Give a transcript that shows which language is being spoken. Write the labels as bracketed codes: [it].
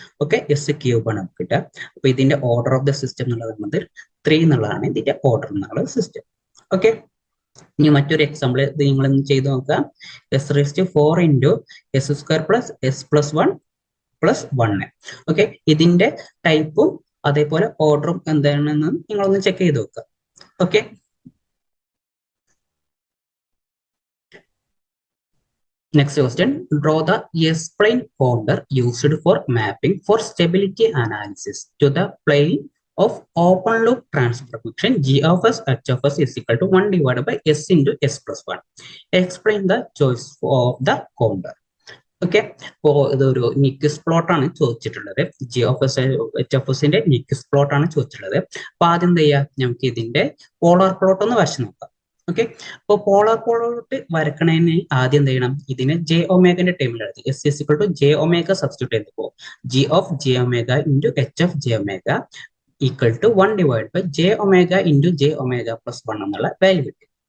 [ml] Okay, S cube ആണ് നമുക്ക് കിട്ടുക. അപ്പൊ ഇതിന്റെ ഓർഡർ ഓഫ് ദ സിസ്റ്റം എന്നുള്ളത് 3 എന്നുള്ളതാണ് ഇതിന്റെ ഓർഡർ എന്നുള്ള സിസ്റ്റം. ഓക്കെ, ഇനി മറ്റൊരു എക്സാമ്പിൾ ഇത് നിങ്ങളൊന്ന് ചെയ്ത് നോക്കുക. എസ് റേസ്റ്റ് 4 into S square plus S plus 1 plus 1. Okay, ഇതിന്റെ ടൈപ്പും അതേപോലെ ഓർഡറും എന്താണെന്ന് നിങ്ങളൊന്ന് ചെക്ക് ചെയ്ത് നോക്കുക. [en] Okay, next question, draw the S-plane counter used for mapping for stability analysis to the plane of open loop transfer function g of s h of s is equal to 1 divided by s into s plus 1. Explain the choice of the counter. [ml] Okay, അപ്പോ ഇതൊരു നിക്സ് plot ആണ് ചോദിച്ചിട്ടുള്ളത്. G of S H of എസിന്റെ നിക്സ് plot ആണ് ചോദിച്ചിട്ടുള്ളത്. അപ്പൊ ആദ്യം എന്ത് ചെയ്യാം, നമുക്ക് ഇതിന്റെ പോളാർ പ്ലോട്ട് ഒന്ന് വരച്ച് നോക്കാം. ഓക്കെ, അപ്പൊ പോളാർ പ്ലോട്ട് വരക്കണതിന് ആദ്യം എന്ത് ചെയ്യണം, ഇതിനെ ജെ ഒമേഗന്റെ ടേമിൽ എഴുതി S is equal to J omega substitute ചെയ്തപ്പോ G of J omega into H of J omega equal to 1 divide by J omega into J omega plus 1 എന്നുള്ള വാല്യൂ കിട്ടി.